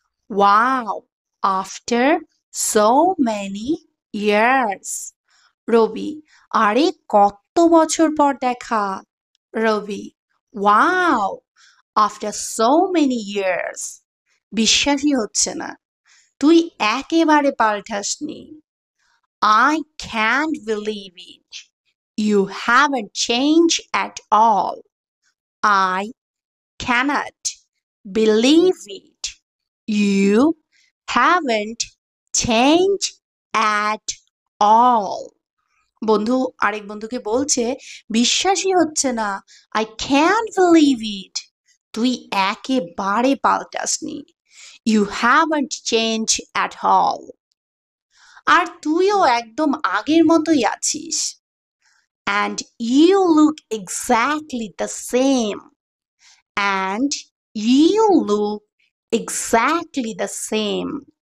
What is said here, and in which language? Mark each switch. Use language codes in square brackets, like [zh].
[en] Wow, after so many years. [bn] রবি, আরে কত বছর পর দেখা। [en] Rabi, wow, after so many years. [bn] বিশ্বাসই হচ্ছে না, তুই একেবারে পাল্টাসনি। [en] I can't believe it. You haven't changed at all. I cannot believe it. You haven't changed at all. [bn] বন্ধু আরেক বন্ধুকে বলছে, বিশ্বাসই হচ্ছে না, [en] I can't believe it. [bn] তুই একেবারে পাল্টাসনি। [en] You haven't changed at all. [bn] আর তুইও একদম আগের মতোই আছিস। [en] And you look exactly the same. And you look exactly the same.